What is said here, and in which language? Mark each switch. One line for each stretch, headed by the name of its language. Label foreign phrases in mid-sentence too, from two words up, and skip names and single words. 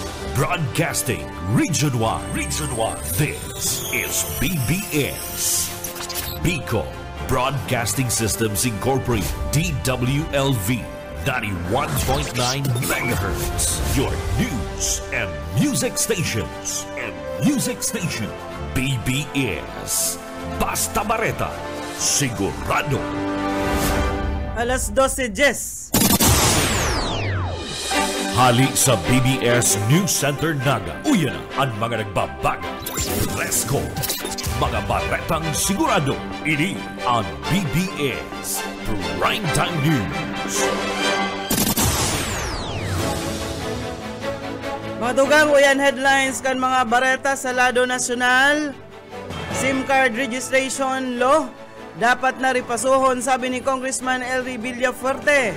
English: Broadcasting Region 1. This is BBS. Bicol Broadcasting Systems Incorporated. DWLV 91.9 MHz. Your news and music stations.
Bikol: BBS. Basta Bareta. Sigurado. Alas 12:10. Hali sa BBS News Center Naga. Uyan ang mga nagbabaga.
English: Let's go.
Bikol: Mga baretang sigurado. Ini ang BBS Primetime News. Mga dugang uyan headlines kan mga bareta sa lado nasyonal. SIM card registration law dapat na ripasuhon, sabi ni Congressman Elry Villafuerte.